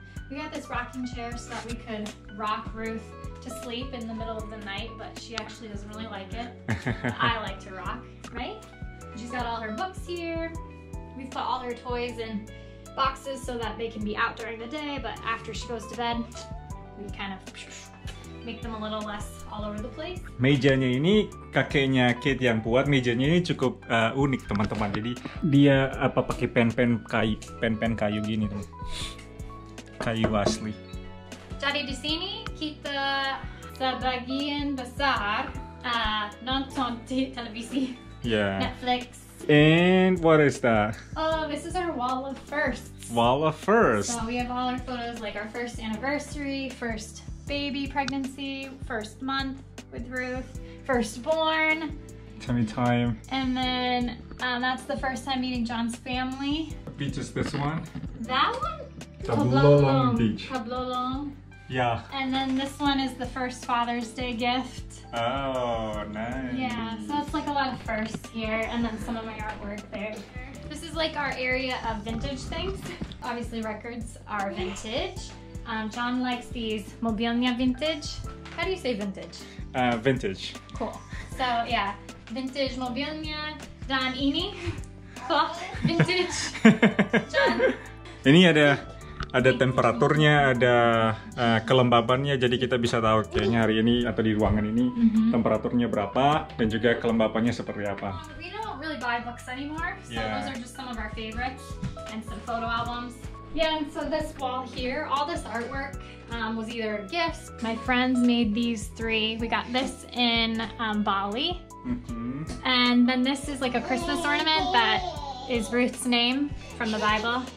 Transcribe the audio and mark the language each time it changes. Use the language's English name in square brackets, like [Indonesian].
[English] We got this rocking chair so that we could rock Ruth to sleep in the middle of the night, but she actually doesn't really like it. I like to rock, right? She's got all her books here. We've put all her toys in boxes so that they can be out during the day, but after she goes to bed, we kind of make them a little less all over the place. [Indonesian] Mejanya ini kakeknya Kate yang buat. Mejanya ini cukup unik teman-teman. Jadi dia pakai pen-pen kayu gini teman. Kayu asli. Jadi di sini kita sebagian besar nonton televisi. [English] Yeah. Netflix. And what is that? Oh, this is our wall of firsts. Wall of first. So we have all our photos, like our first anniversary, first baby pregnancy, first month with Ruth, firstborn. Tummy time. And then that's the first time meeting John's family. Beach is this one. That one? Tablolong Beach. Tablolong. Yeah. And then this one is the first Father's Day gift. Oh, nice. Yeah, so it's like a lot of firsts here, and then some of my artwork there. This is like our area of vintage things. Obviously records are vintage. John likes these mobilnya vintage. How do you say vintage? Vintage. Cool. So yeah, vintage mobilnya. [Indonesian] Dan ini [English] clock vintage. John. [Indonesian] Ini ada temperaturnya, ada kelembabannya, jadi kita bisa tahu kayaknya hari ini atau di ruangan ini temperaturnya berapa dan juga kelembabannya seperti apa. [English] We don't really buy books anymore, so Yeah. those are just some of our favorites and some photo albums. Yeah, and so this wall here, all this artwork was either gifts. My friends made these three. We got this in Bali, and then this is like a Christmas ornament that is Ruth's name from the Bible.